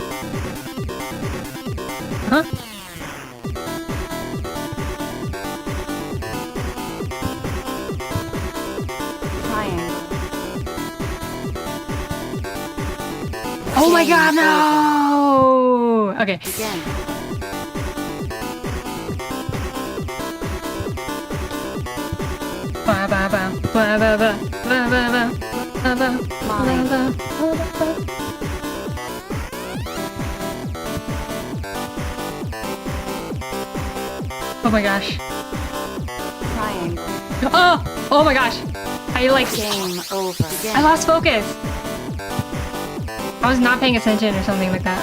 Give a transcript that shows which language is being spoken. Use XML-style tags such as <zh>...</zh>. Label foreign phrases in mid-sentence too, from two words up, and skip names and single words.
<en>Huh? Triangle. Oh my Game god, no! Okay. Begin. Ba ba ba ba ba ba ba ba ba ba ba Line. ba. Oh my gosh. Triangle. Oh my gosh. I like Game over. Begin. I lost focus. I was not paying attention or something like that.</en>